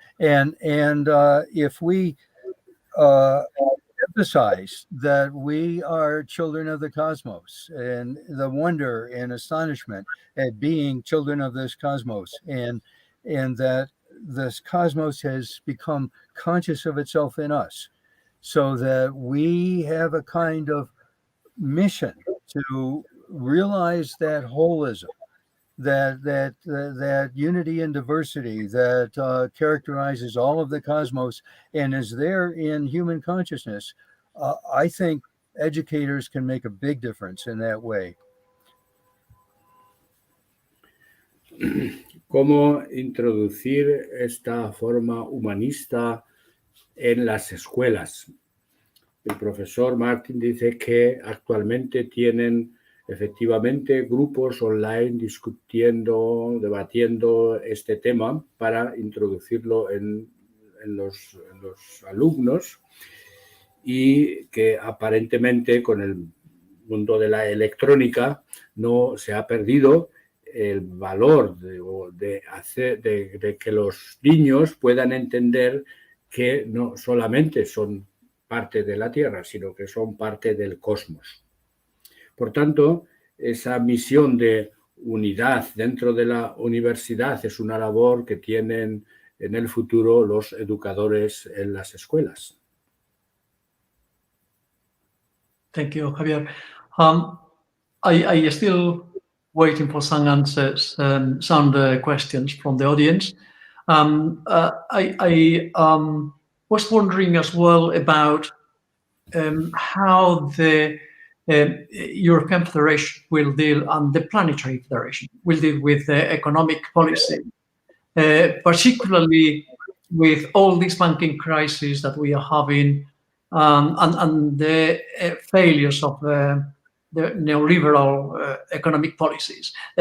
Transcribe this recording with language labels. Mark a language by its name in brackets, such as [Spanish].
[English] And if we emphasize that we are children of the cosmos and the wonder and astonishment at being children of this cosmos, and that this cosmos has become conscious of itself in us, so that we have a kind of mission to realize that holism, that unity and diversity that characterizes all of the cosmos and is there in human consciousness. I think educators can make a big difference in that way. [Spanish] ¿Cómo introducir esta forma humanista en las escuelas? El profesor Martin dice que actualmente tienen efectivamente grupos online discutiendo, debatiendo este tema para introducirlo en los alumnos, y que aparentemente con el mundo de la electrónica no se ha perdido el valor de que los niños puedan entender que no solamente son parte de la Tierra, sino que son parte del cosmos. Por tanto, esa misión de unidad dentro de la universidad es una labor que tienen en el futuro los educadores en las escuelas. [English] Thank you, Javier. I still waiting for some answers and some questions from the audience. I was wondering as well about how the European Federation will deal, and the Planetary Federation will deal with economic policy, particularly with all this banking crisis that we are having, and the failures of the neoliberal economic policies.